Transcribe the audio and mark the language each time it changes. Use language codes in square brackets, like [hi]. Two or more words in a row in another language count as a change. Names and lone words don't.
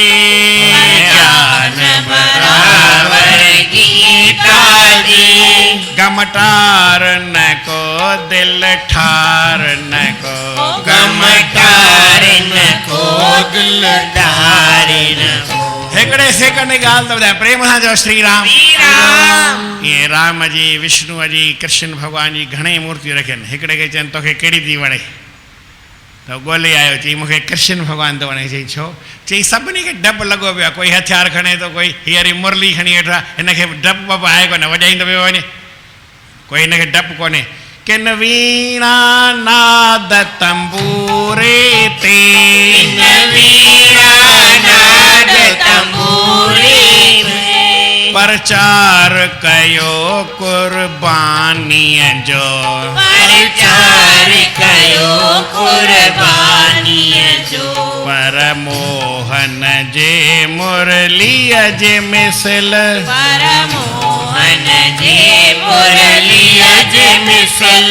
[sd] ज्ञान बराबर गीता जी। गमटार न को दिल ठार न को गम ठारन को दिल ठारन को हिकिड़े सेकंड जी ॻाल्हि त ॿुधायां प्रेम सां चओ श्री राम ये राम जी विष्णु जी कृष्ण भगवान जी घणेई मूर्तियूं रखियनि हिकिड़े खे चवनि तोखे कहिड़ी थी वणे त ॻोल्हे आयो चई मूंखे कृष्ण भगवान थो वणे चई छो चई सभिनी खे डपु लॻो पियो आहे कोई हथियार खणे थो कोई हींअर मुरली खणी वेठो आहे हिनखे डपु वपु आहे कोन वॼाईंदो पियो वञे कोई हिनखे डपु कोन्हे किन वीणा नाद तंबूरे ते वीणा नाद तंबूरे प्रचार कयो कुर्बानीअ जो प्रचार कयो कुर्बानीअ जो पर मोहन जे मुरलीअ जे मिसल पर मोहन जे मुरलीअ जे मिसल